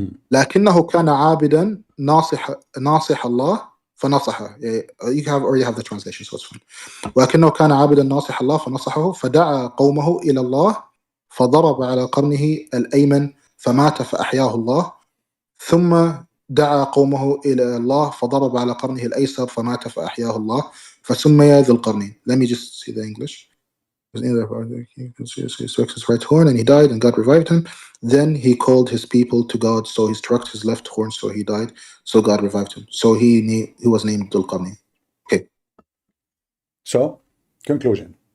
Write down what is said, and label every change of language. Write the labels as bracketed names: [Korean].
[Arabic] لكنه كان عابدا ناصح الله فنصحه. [English] You already have the translation, so it's fine. [Arabic] ولكنه كان عابدا ناصح الله فنصحه فدعا قومه إلى الله فضرب على قرنه الأيمن فمات فأحياه الله ثم دعا قومه إلى الله فضرب على قرنه الأيسر فمات فأحياه الله فسمي ذي القرنين. [English] Let me just see the English. He struck his right horn and he died and God revived him. Then he called his people to God, so he struck his left horn, so he died, so God revived him. So he was named Dhul Qarnayn. Okay. So, conclusion.